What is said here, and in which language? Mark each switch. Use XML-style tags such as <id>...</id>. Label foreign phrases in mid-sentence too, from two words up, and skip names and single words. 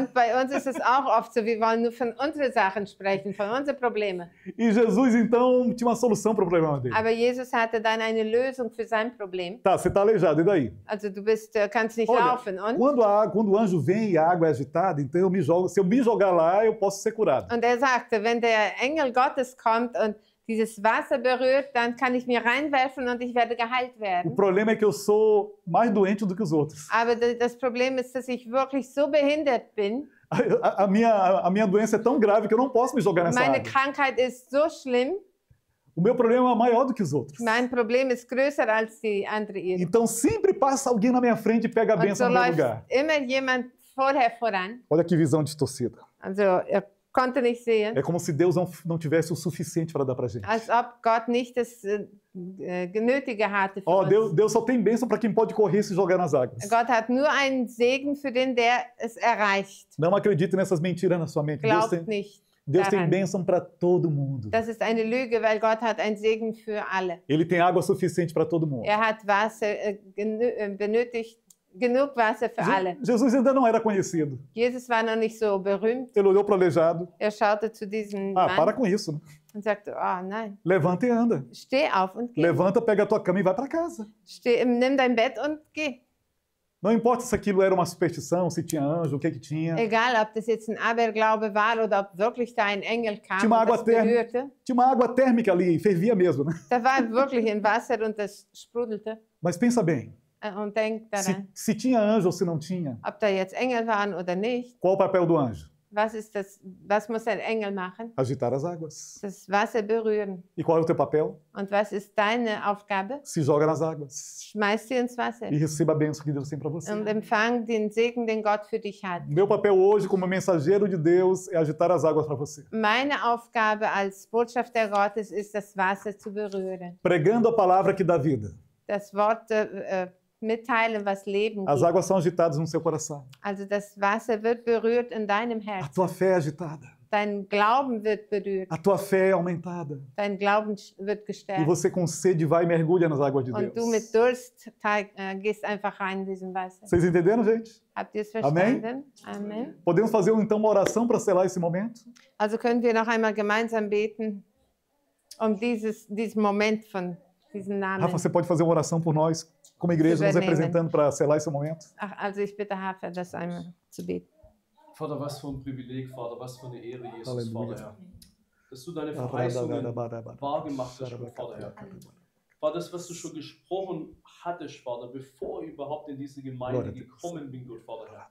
<de>Und bei uns ist es auch oft so, wir wollen nur von unseren Sachen sprechen, von unseren Problemen.</de> <pt>E Jesus, então, tinha uma solução para o problema dele.</pt> <de>Aber Jesus hatte dann eine Lösung für sein Problem.</de> <pt>Tá, você está aleijado, e daí?</pt> <de>Also du kannst nicht</de> <pt>Olha,</pt> <de>laufen. Und?</de> <pt>Quando o anjo vem e a água é agitada, então eu me jogo. Se eu me jogar lá, eu posso ser curado.</pt> <de>Und sagte, wenn der Engel Gottes kommt und dieses Wasser berührt, dann kann ich mir reinwerfen und ich werde geheilt</de> <pt>O</pt> <de>werden.</de> <pt>problema é que eu sou mais doente do que os outros.</pt> <de>Aber das Problem ist, dass ich wirklich so behindert bin.</de> <pt>A minha doença é tão grave que eu não posso me jogar nessa</pt> <de>Meine</de> <pt>água.</pt> <de>Krankheit ist so schlimm.</de> <pt>O meu problema é maior do que os outros.</pt> <de>Mein Problem ist größer als die andere ihre.</de> <pt>Então sempre passa alguém na minha frente e pega a</pt> <de>Und so</de> <pt>bênção no meu</pt> <de>läuft</de> <pt>lugar.</pt> <de>immer jemand vorher voran.</de> <pt>Olha que visão distorcida.</pt> <de>Also konnte nicht sehen,</de> <pt>É como se Deus não tivesse o suficiente para dar para gente.</pt> <de>als ob Gott nicht das Nötige hatte für</de> <pt>Ó,</pt> <de>uns.</de> <pt>Deus só tem bênção para quem pode correr e se jogar nas águas.</pt> <de>Gott hat nur einen Segen für den, der es erreicht.</de> <pt>Não acredite nessas mentiras na sua mente.</pt> <de>Glaubt nicht</de> <pt>Deus tem</pt> <de>daran.</de> <pt>bênção para todo mundo.</pt> <de>Das ist eine Lüge, weil Gott hat einen Segen für alle.</de> <pt>Ele tem água suficiente para todo mundo.</pt> <de>Hat Wasser benötigt, genug Wasser für alle.</de> <pt>Jesus ainda não era conhecido.</pt> <de>Jesus war noch nicht so berühmt.</de> <pt>Ele olhou para o aleijado.</pt> <de>Schaute zu diesem</de> <pt>Ah,</pt> <de>Mann</de> <pt>para com isso, né?</pt> <de>und sagte, oh nein,</de> <pt>Levanta e anda.</pt> <de>steh auf und geh.</de> <pt>Levanta, pega a tua cama e vai para casa.</pt> <de>Nimm dein Bett und geh.</de> <pt>Não importa se aquilo era uma superstição, se tinha anjo, o que tinha.</pt> <de>Egal, ob das jetzt ein Aberglaube war oder ob wirklich da ein Engel kam</de> <pt>Tinha uma</pt> <de>und</de> <pt>água</pt> <de>das berührte.</de> <pt>térmica. Tinha uma água térmica ali, fervia mesmo, né?</pt> <de>Da war wirklich ein Wasser und das sprudelte.</de> <pt>Mas pensa bem,</pt> <de>Und denk daran,</de> <pt>se tinha anjo ou se não tinha,</pt> <de>ob da jetzt Engel waren oder nicht.</de> <pt>qual o papel do anjo?</pt> <de>Was muss ein Engel machen?</de> <pt>Agitar as águas.</pt> <de>Das Wasser berühren.</de> <pt>E qual é o teu papel?</pt> <de>Und was ist deine Aufgabe?</de> <pt>Se joga nas águas.</pt> <de>Schmeiß sie ins Wasser</de> <pt>E receba a bênção que Deus tem para você.</pt> <de>und empfang den Segen, den Gott für dich hat.</de> <pt>Meu papel hoje como mensageiro de Deus é agitar as águas para você.</pt> <de>Meine Aufgabe als Botschafter Gottes ist, das Wasser zu berühren.</de> <pt>Pregando a palavra que dá vida.</pt> <de>Das Wort mitteilen, was Leben</de> <pt>As</pt> <de>gibt.</de> <pt>águas são agitadas no seu coração.</pt> <de>Also das Wasser wird berührt in deinem</de> <pt>A</pt> <de>Herzen.</de> <pt>tua fé é agitada.</pt> <de>Dein Glauben wird berührt.</de> <pt>A tua fé é aumentada.</pt> <de>Dein Glauben wird</de> <pt>E</pt> <de>gestärkt.</de> <pt>você com sede vai e mergulha nas águas de</pt> <de>Und du</de> <pt>Deus.</pt> <de>mit Durst gehst einfach rein in diesem Wasser.</de> <pt>Vocês entenderam, gente?</pt> <de>Habt ihr es</de> <pt>Amém?</pt> <de>verstanden? Amen.</de> <pt>Podemos fazer então uma oração para selar esse momento?</pt> <de>Also können wir noch einmal gemeinsam beten, diesen Moment von diesem Namen.</de> <pt>Rafa, você pode fazer uma oração por nós, como igreja, nos</pt> <de>Übernehmen.</de> <pt>representando para selar esse momento?</pt> <de>Also ich bitte Hafer, das einmal zu beten. Vater, was für ein Privileg, Vater, was für eine Ehre, Jesus, Halleluja. Vater, Herr. Dass du deine Verheißungen wahrgemacht hast, Vater, Herr. Vater, das, was du schon gesprochen hattest, Vater, bevor ich überhaupt in diese Gemeinde gekommen bin, Gott, Vater, Herr.</de>